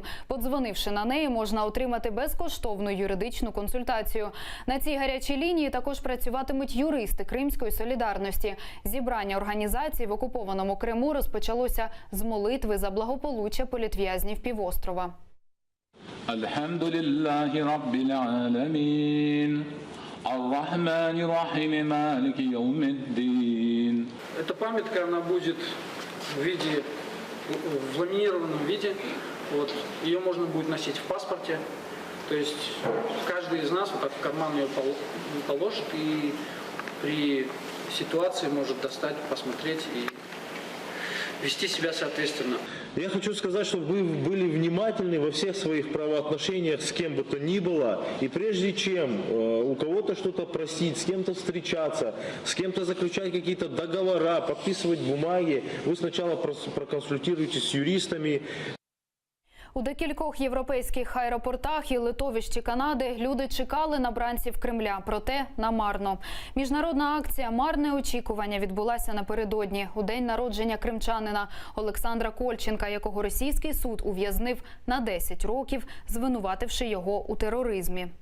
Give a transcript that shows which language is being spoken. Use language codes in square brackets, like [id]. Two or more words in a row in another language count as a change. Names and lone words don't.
[uk] Подзвонивши на неї, можна отримати безкоштовну юридичну консультацію. На цій гарячій лінії також працюватимуть юристи Кримської солідарності. Зібрання організації в окупованому Криму розпочалося з молитви за благополуччя політв'язнів півострова. [ar] الْحَمْدُ لِلَّهِ رَبِّ الْعَالَمِينَ. الرَّحْمَٰنِ الرَّحِيمِ مَالِكِ يَوْمِ الدِّينِ. [ru] Эта памятка, она будет в ламинированном виде. Вот, ее можно будет носить в паспорте. То есть каждый из нас вот так в карман ее положит и при ситуации может достать, посмотреть и вести себя соответственно. Я хочу сказать, чтобы вы были внимательны во всех своих правоотношениях с кем бы то ни было. И прежде чем у кого-то что-то просить, с кем-то встречаться, с кем-то заключать какие-то договора, подписывать бумаги, вы сначала проконсультируйтесь с юристами. [uk] У декількох європейських аеропортах і литовищі Канади люди чекали на бранців Кремля, проте намарно. Міжнародна акція «Марне очікування» відбулася напередодні, у день народження кримчанина Олександра Кольченка, якого російський суд ув'язнив на 10 років, звинувативши його у тероризмі.